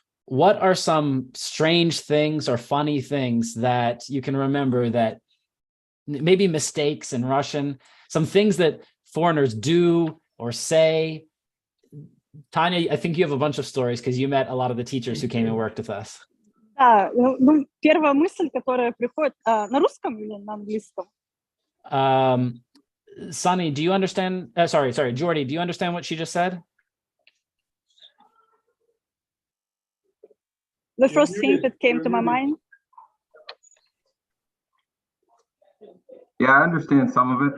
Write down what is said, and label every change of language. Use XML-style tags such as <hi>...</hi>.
<en>what are some strange things or funny things that you can remember that maybe mistakes in Russian, some things that foreigners do or say? Tanya, I think you have a bunch of stories because you met a lot of the teachers who came and worked with us.</en> <ru>Да, ну, первая мысль, которая приходит на русском или на английском?</ru> <en>Sunny, do you understand? Sorry, Jordy, do you understand what she just said? The first thing that came to my mind. Yeah, I understand some of it.</en>